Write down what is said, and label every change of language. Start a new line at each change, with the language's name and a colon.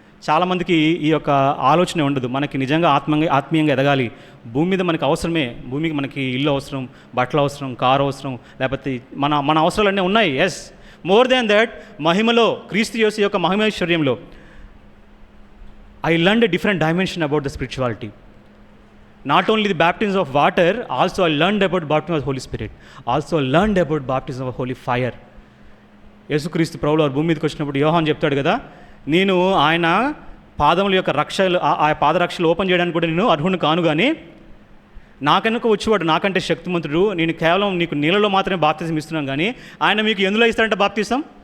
Telugu: చాలామందికి ఈ యొక్క ఆలోచన ఉండదు. మనకి నిజంగా ఆత్మీయంగా ఎదగాలి, భూమి మీద మనకి అవసరమే. భూమికి మనకి ఇల్లు అవసరం, బట్టలు అవసరం, కారు అవసరం, లేకపోతే మన అవసరాలన్నీ ఉన్నాయి.
English: yes, more than that,
Telugu: మహిమలో, క్రీస్తు యేసు యొక్క మహిమైశ్వర్యంలో
English: I learned a different dimension about the spirituality. Not only the baptism of water, also I learned about baptism of the Holy Spirit. Also I learned about baptism of holy fire.
Telugu: యేసుక్రీస్తు ప్రభువు వారు భూమి మీదకి వచ్చినప్పుడు యోహాను చెప్తాడు కదా, నేను ఆయన పాదముల యొక్క రక్షలు, ఆ పాదరక్షలు ఓపెన్ చేయడానికి కూడా నేను అర్హుని కాను, కానీ నాకెనుక వచ్చేవాడు నాకంటే శక్తిమంతుడు. నేను కేవలం నీకు నీళ్ళలో మాత్రమే బాప్తిజం ఇస్తున్నాను, కానీ ఆయన మీకు ఎందులో ఇస్తాడంటే బాప్తిజం?